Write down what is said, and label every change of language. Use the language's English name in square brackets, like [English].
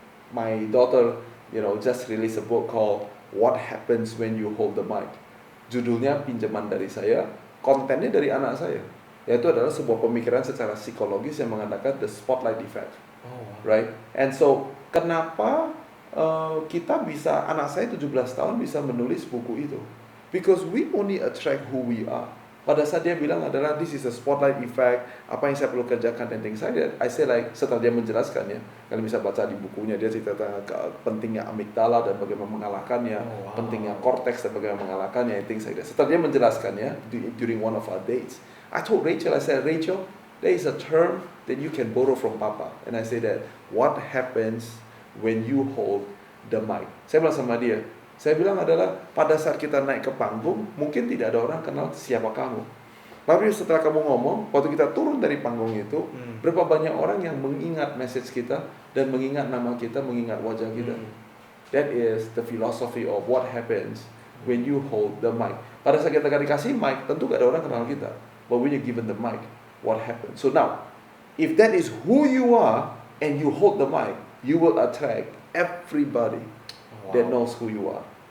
[English] My daughter, just released a book called What Happens When You Hold the Mic. [Indonesian] Judulnya pinjaman dari saya, kontennya dari anak saya. Yaitu adalah sebuah pemikiran secara psikologis yang mengatakan [English] the spotlight effect. [Indonesian] Right? [English] And so, [Indonesian] kenapa kita bisa, anak saya 17 tahun bisa menulis buku itu? [English] Because we only attract who we are. [Indonesian] Pada saat dia bilang adalah [English] this is a spotlight effect, [Indonesian] apa yang saya perlu kerjakan dan things like that, [English] I say like, [Indonesian] setelah dia menjelaskannya, kalian bisa baca di bukunya, dia cerita tentang pentingnya amigdala dan bagaimana mengalahkannya, pentingnya cortex dan bagaimana mengalahkannya, [English] and things like that. [Indonesian] Setelah dia menjelaskannya [English] during one of our dates, I told Rachel, I said, Rachel, there is a term that you can borrow from Papa, and I say that what happens when you hold the mic. [Indonesian] Saya bilang sama dia, saya bilang adalah pada saat kita naik ke panggung, mungkin tidak ada orang kenal siapa kamu. Tapi setelah kamu ngomong, waktu kita turun dari panggung itu, berapa banyak orang yang mengingat message kita dan mengingat nama kita, mengingat wajah kita. [English] That is the philosophy of what happens when you hold the mic. [Indonesian] Pada saat kita dikasih mic, tentu gak ada orang kenal kita. [English] But when you given the mic, what happens? So now, if that is who you are and you hold the mic, you will attract everybody that knows who you are.